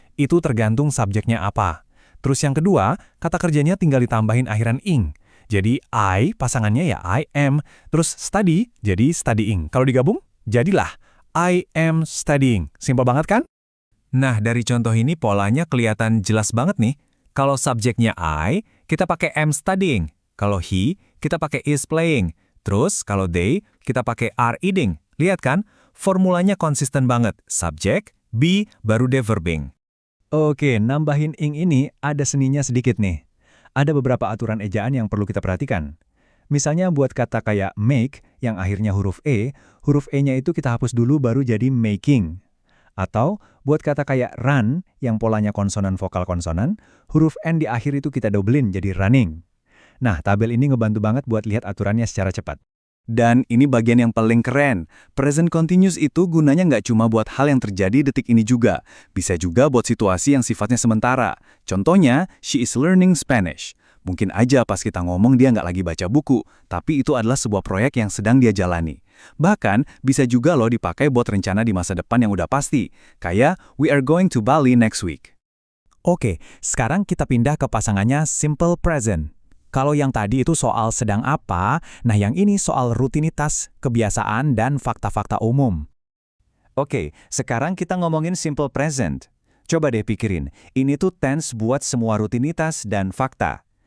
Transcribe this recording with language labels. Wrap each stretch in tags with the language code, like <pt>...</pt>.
<id>Itu tergantung subjeknya apa. Terus yang kedua, kata kerjanya tinggal ditambahin akhiran ing. Jadi I, pasangannya ya I am, terus study, jadi studying. Kalau digabung, jadilah</id> <en>I am studying.</en> <id>Simpel banget kan? Nah, dari contoh ini polanya kelihatan jelas banget nih. Kalau subjeknya I, kita pakai am studying. Kalau he, kita pakai</id> <en>is playing.</en> <id>Terus kalau they, kita pakai</id> <en>are eating.</en> <id>Lihat kan? Formulanya konsisten banget. Subjek, be, baru de verbing. Oke, nambahin ing ini ada seninya sedikit nih. Ada beberapa aturan ejaan yang perlu kita perhatikan. Misalnya buat kata kayak make, yang akhirnya huruf huruf E-nya itu kita hapus dulu baru jadi making. Atau buat kata kayak run, yang polanya konsonan vokal konsonan, huruf N di akhir itu kita dobelin jadi running. Nah, tabel ini ngebantu banget buat lihat aturannya secara cepat. Dan ini bagian yang paling keren. Present continuous itu gunanya nggak cuma buat hal yang terjadi detik ini juga. Bisa juga buat situasi yang sifatnya sementara. Contohnya,</id> <en>she is learning Spanish.</en> <id>Mungkin aja pas kita ngomong dia nggak lagi baca buku, tapi itu adalah sebuah proyek yang sedang dia jalani. Bahkan, bisa juga loh dipakai buat rencana di masa depan yang udah pasti. Kayak,</id> <en>we are going to Bali next week.</en> <id>Oke, sekarang kita pindah ke pasangannya simple present. Kalau yang tadi itu soal sedang apa, nah yang ini soal rutinitas, kebiasaan, dan fakta-fakta umum. Oke, sekarang kita ngomongin simple present. Coba deh pikirin, ini tuh tense buat semua rutinitas dan fakta.</id>